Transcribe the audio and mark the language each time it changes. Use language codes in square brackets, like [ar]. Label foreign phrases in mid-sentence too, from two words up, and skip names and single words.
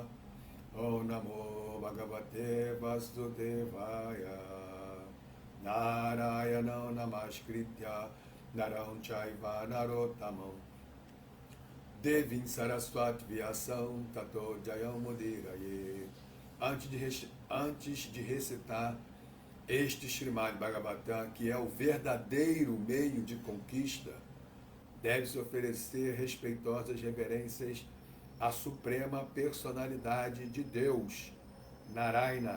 [sa] Om Namo Bhagavate Vasudevaya. Narayana Namaskritya Naram Chaiva Narottamam Devim Saraswati Vyasam Tato Jayam Mudiraye. [pt] Antes de recitar este Srimad Bhagavatam, que é o verdadeiro meio de conquista, deve-se oferecer respeitosas reverências à suprema personalidade de Deus, Narayana.